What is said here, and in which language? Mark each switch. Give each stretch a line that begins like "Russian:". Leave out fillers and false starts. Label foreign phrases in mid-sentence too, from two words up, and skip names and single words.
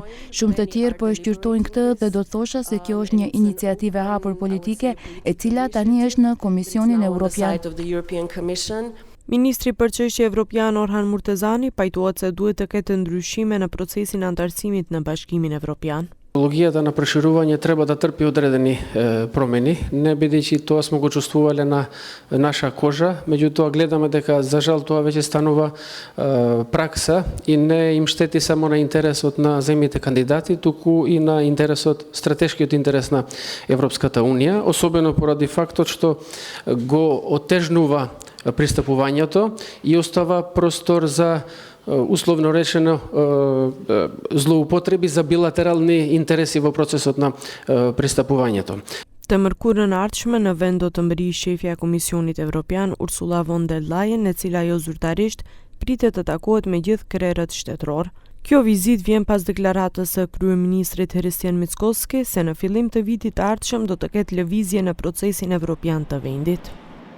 Albanian: Shumë të tjerë po e shqyrtojnë këtë dhe do të thosha se kjo është një iniciativë e hapur politike e cila tani është në Komisionin Evropian. Ministri për çështje evropian Orhan Murtezani pajtohet se duhet të ketë ndryshime në procesin e antarësimit në Bashkimin Evropian.
Macedonian: Технологията на проширување треба да трпи одредени промени, не бидејќи тоа смо го чувствувале на наша кожа, меѓутоа гледаме дека за жал тоа веќе станува пракса и не им штети само на интересот на земјите кандидати, туку и на интересот, стратешкиот интерес на Европската Унија, особено поради фактот што го отежнува пристапувањето и остава простор за условно речено злоупотреби за билатерални интереси во процесот на пристапувањето.
Albanian: Të mërkurën ardhshme në vend do të mbërrijë shefja e Komisionit Evropian Ursula von der Leyen, e cila jo zyrtarisht pritet të takohet me gjithë krerët shtetëror. Kjo vizitë vjen pas deklaratës së kryeministrit Hristijan Mickoski se në fillim të vitit të ardhshëm do të ketë lëvizje në procesin evropian të vendit.